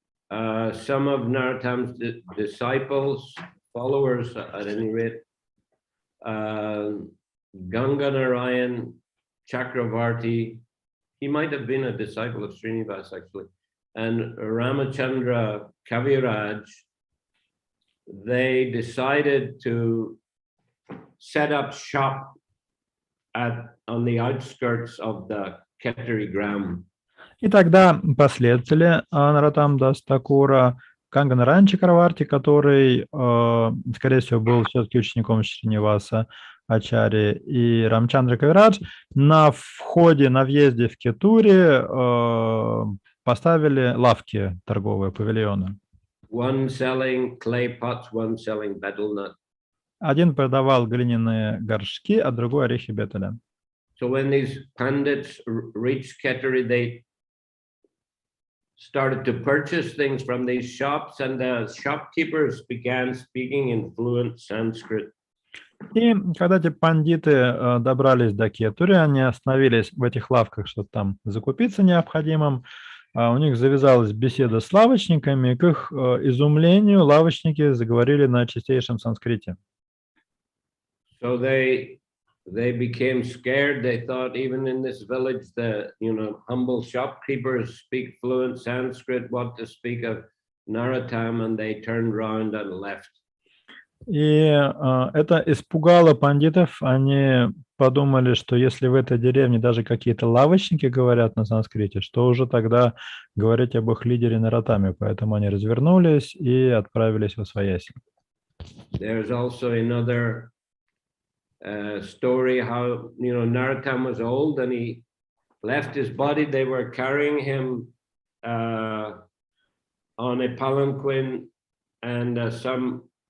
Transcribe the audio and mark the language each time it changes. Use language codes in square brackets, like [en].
[en] Some of Narottam's disciples, followers at any rate, Ganga Narayan Chakravarti, he might have been a disciple of Srinivas actually, and Ramachandra Kaviraj, they decided to set up shop on the outskirts of the Khetri Gram. [ru] И тогда последователи Нароттама Даса Тхакура, Ганга Нараян Чакраварти, который, скорее всего, был все-таки учеником Шриниваса Ачарьи, и Рамчандра Кавирадж, на входе, на въезде в Кетури поставили лавки торговые, павильоны. [en] One selling clay pots, one selling betel nut. [ru] Один продавал глиняные горшки, а другой орехи бетеля. [en] So when these pandits reached Khetri, they started to purchase things from these shops, and the shopkeepers began speaking in fluent Sanskrit. [ru] И когда эти пандиты добрались до Кетури, они остановились в этих лавках, чтобы там закупиться необходимым. У них завязалась беседа с лавочниками, и к их изумлению лавочники заговорили на чистейшем санскрите. [en] So they became scared. They thought even in this village, the humble shopkeepers speak fluent Sanskrit. What to speak of Narottam? And they turned around and left. [ru] И это испугало пандитов. Они подумали, что если в этой деревне даже какие-то лавочники говорят на санскрите, что уже тогда говорить об их лидере Нароттаме. Поэтому они развернулись и отправились во свояси. [en] There's also another story how Narottam was old and he left his body. They were carrying him on a palanquin, and some